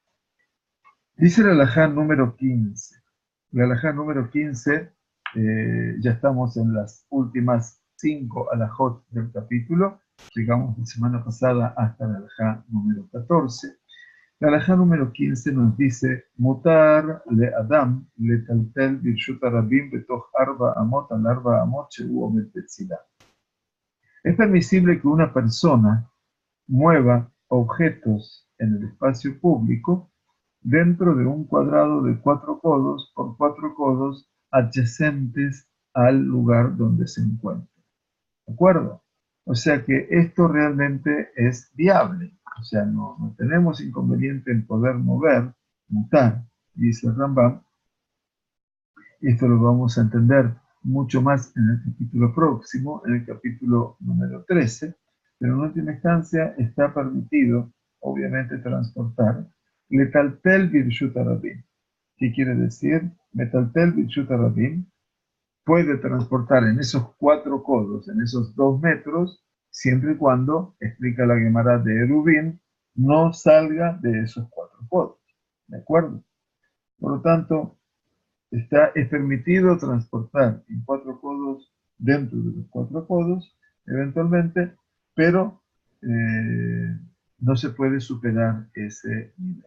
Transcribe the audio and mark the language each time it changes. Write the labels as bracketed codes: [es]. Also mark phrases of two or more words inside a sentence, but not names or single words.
[es] Dice la alajá número 15. La alajá número 15, ya estamos en las últimas 5 alajot del capítulo. Llegamos la semana pasada hasta la alajá número 14. La alajá número 15 nos dice: [he] מותר לאדם לטלטל ברשות הרבים בתוך ארבע אמות על ארבע אמות שהוא עומד בצלה. [es] Es permisible que una persona mueva objetos en el espacio público dentro de un cuadrado de 4 codos por 4 codos adyacentes al lugar donde se encuentra. ¿De acuerdo? O sea que esto realmente es viable. O sea, no tenemos inconveniente en poder mutar, dice el Rambam. Esto lo vamos a entender mucho más en el capítulo próximo, en el capítulo número 13, pero en última instancia está permitido, obviamente, transportar [he] לטלטל ברשות הרבים. [es] ¿Qué quiere decir? [he] מטלטל ברשות הרבים [es] puede transportar en esos 4 codos, en esos 2 metros, siempre y cuando, explica la Gemara de Erubín, no salga de esos 4 codos. ¿De acuerdo? Por lo tanto, es permitido transportar en 4 codos, dentro de los 4 codos, eventualmente, pero no se puede superar ese nivel.